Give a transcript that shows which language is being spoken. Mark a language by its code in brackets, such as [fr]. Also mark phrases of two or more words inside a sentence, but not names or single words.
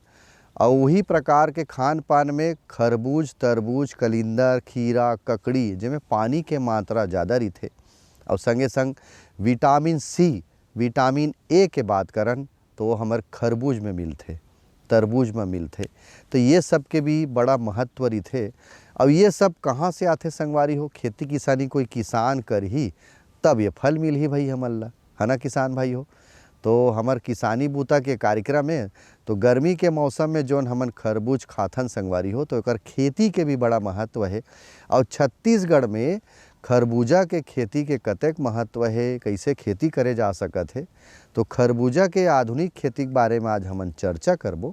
[hne] और वही प्रकार के खान पान में खरबूज, तरबूज, कलिंदर, खीरा, ककड़ी जिसमें पानी के मात्रा ज़्यादा रहते। और संगे संग विटामिन सी, विटामिन ए के बात करन तो हमारे खरबूज में मिलते, तरबूज में मिलते। तो ये सब के भी बड़ा महत्व रहते। अब ये सब कहाँ से आते संगवारी हो? खेती किसानी कोई किसान कर ही तब ये फल मिल ही भाई हमन ला, है ना किसान भाई हो। तो हमार किसानी बूता के कार्यक्रम में तो गर्मी के मौसम में जोन हमन खरबूज खाथन संगवारी हो, तो एकर खेती के भी बड़ा महत्व है। और छत्तीसगढ़ में खरबूजा के खेती के कतेक महत्व है, कैसे खेती करे जा सकत है, तो खरबूजा के आधुनिक खेती के बारे में आज हमन चर्चा करबो।